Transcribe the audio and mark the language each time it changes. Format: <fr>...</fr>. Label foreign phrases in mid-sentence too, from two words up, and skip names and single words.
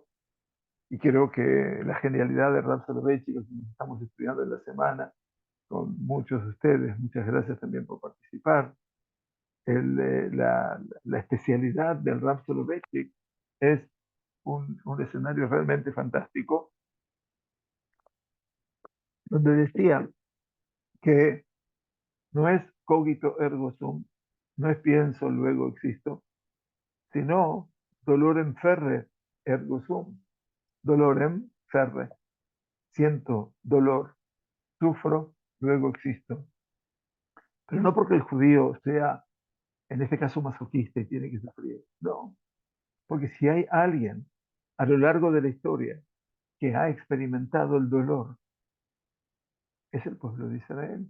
<es>Y creo que la genialidad de Rab Soloveitchik, que estamos estudiando en la semana con muchos de ustedes, muchas gracias también por participar. La especialidad del Rab Soloveitchik es un escenario realmente fantástico, donde decía que no es</es> <la>cogito ergo sum,</la> <es>no es pienso, luego existo, sino</es> <la>dolorem ferre ergo sum, dolorem ferre,</la> <es>siento dolor, sufro, luego existo. Pero no porque el judío sea, en este caso, masoquista y tiene que sufrir. No, porque si hay alguien a lo largo de la historia que ha experimentado el dolor, es el pueblo de Israel.</es>